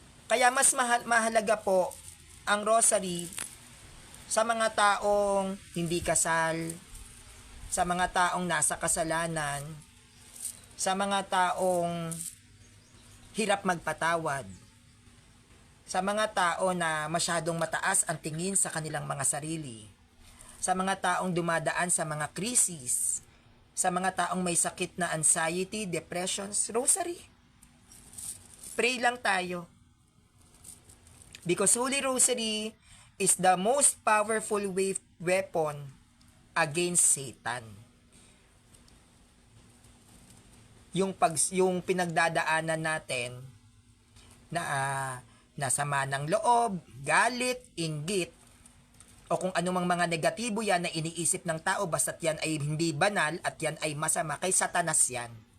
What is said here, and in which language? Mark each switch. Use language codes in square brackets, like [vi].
[tl] Kaya mas mahalaga po ang rosary sa mga taong hindi kasal, sa mga taong nasa kasalanan, sa mga taong hirap magpatawad, sa mga tao na masyadong mataas ang tingin sa kanilang mga sarili, sa mga taong dumadaan sa mga krisis, sa mga taong may sakit na anxiety, depressions, rosary. Pray lang tayo. [en] Because Holy Rosary is the most powerful weapon against Satan. [tl] Yung pinagdadaanan natin na sama ng loob, galit, inggit, o kung anumang mga negatibo yan na iniisip ng tao basta't yan ay hindi banal at yan ay masama, kay Satanas yan.